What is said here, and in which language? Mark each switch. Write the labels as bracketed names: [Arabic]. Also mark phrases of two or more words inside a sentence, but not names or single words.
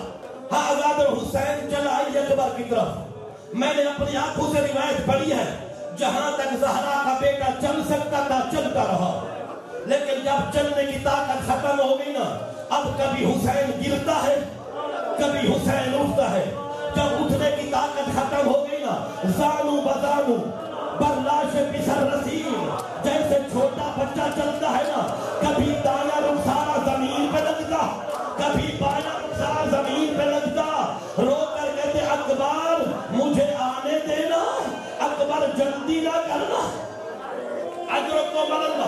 [Urdu] ہاں عزاد حسین چلا علی اکبر کی طرف. میں نے اپنی آنکھوں سے روایت پڑھی ہے, جہاں تک زہرا کا بیٹا چل سکتا تھا چلتا رہا, لیکن جب چلنے کی طاقت ختم ہو گئی نا, اب کبھی حسین گرتا ہے, کبھی حسین اٹھتا ہے. جب اٹھنے کی طاقت ختم ہو گئی نا, [Persian] زانو بزانو برلاش پسر رسیم, [Urdu] جیسے چھوٹا بچہ چلتا ہے نا, کبھی دایاں رخسارا زمین پہ لگتا, کبھی بایاں رخسارا زمین پہ لگتا. رو کر کہتے اکبر مجھے آنے دینا, اکبر جلدی نہ کرنا. [Arabic] اجرکم اللہ.